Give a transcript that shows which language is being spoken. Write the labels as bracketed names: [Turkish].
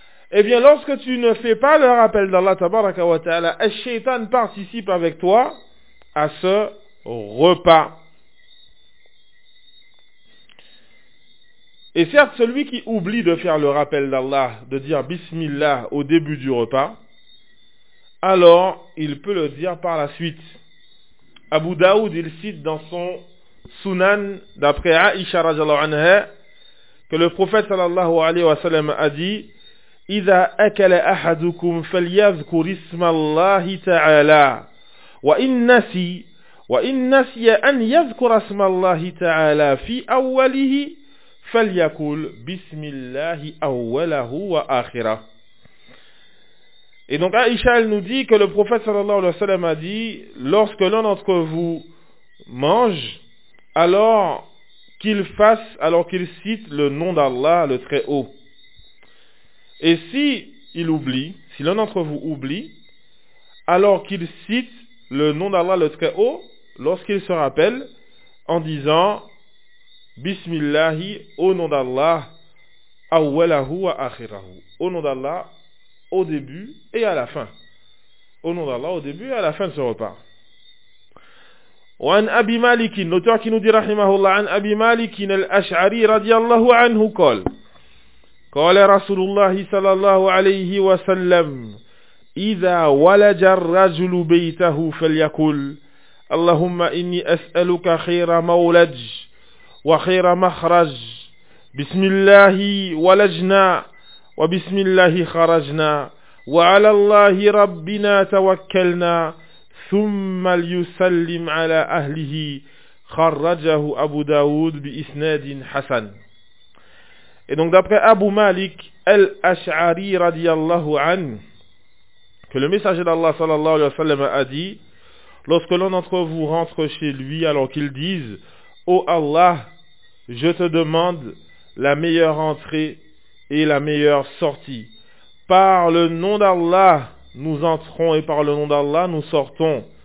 [French] Eh bien, lorsque tu ne fais pas le rappel d'Allah, tabaraka wa ta'ala, Shaitan participe avec toi à ce repas. Et certes, celui qui oublie de faire le rappel d'Allah, de dire Bismillah au début du repas, alors il peut le dire par la suite. Abu Daoud, il cite dans son Sunan, d'après Aisha radhiyallahu anha, que le prophète sallallahu alayhi wa sallam a dit: [Arabic] إذا أكل أحدكم فليذكر اسم الله تعالى وإن نسي أن يذكر اسم الله تعالى في أوله فليقول بسم الله أوله وآخره. [French] Et donc Aïcha, elle nous dit que le prophète sallallahu alayhi wa sallam a dit: lorsque l'un d'entre vous mange, alors qu'il cite le nom d'Allah le Très Haut. Et si l'un d'entre vous oublie, alors qu'il cite le nom d'Allah le Très Haut, lorsqu'il se rappelle, en disant Bismillahi, au nom d'Allah, [Arabic] awwalahu wa akhirahu, [French] au nom d'Allah, au début et à la fin. Au nom d'Allah, au début et à la fin de ce repas. [Arabic] وعن أبي مالك نتركن دي رحمه الله عن أبي مالك الأشعري رضي الله عنه قال قال رسول الله صلى الله عليه وسلم إذا ولج الرجل بيته فليقل اللهم إني أسألك خير مولج وخير مخرج بسم الله ولجنا وبسم الله خرجنا وعلى الله ربنا توكلنا ثم ليسلم على أهله خرجه أبو داود بإسناد حسن. [French] Et donc d'après Abu Malik al-Ash'ari radiyallahu an, que le messager d'Allah sallallahu alayhi wa sallam a dit: lorsque l'un d'entre vous rentre chez lui alors qu'il dise ô Allah, je te demande la meilleure entrée et la meilleure sortie, par le nom d'Allah nous entrons et par le nom d'Allah nous sortons.